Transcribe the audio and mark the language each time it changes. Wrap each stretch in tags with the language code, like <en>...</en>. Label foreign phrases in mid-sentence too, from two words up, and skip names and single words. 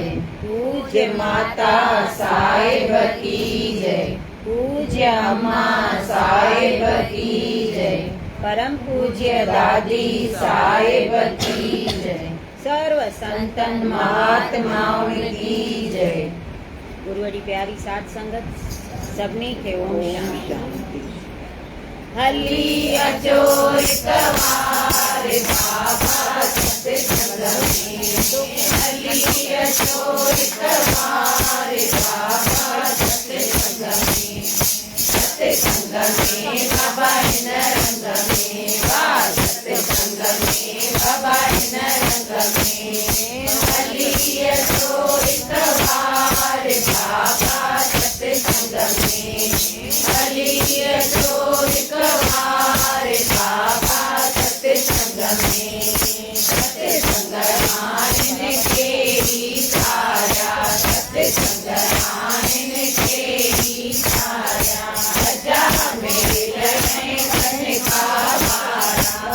<hi>पूज्य माता साहिब की जय। पूज्य अम्मा साहिब की जय। परम पूज्य दादी साहिब की जय। सर्व संतन महात्माओं की जय।</hi> <sd>गुरुवड़ी प्यारी साध संगत सभिनी खे ओम शांति। हली अचो इतवार बाबा सत्संग में। हली अचो इतवार बाबा सत्संग में। सत्संग में बाबा इन रंग में। सत्संग में बाबा इन रंग में। हली अचो इतवार बाबा सत्संग में। हली अचो इतवार बाबा सत्संग में। सत्संग आनन के ही सारा। सत्संग आनन के ही सारा। सजा मेल है कन का भारा।</sd>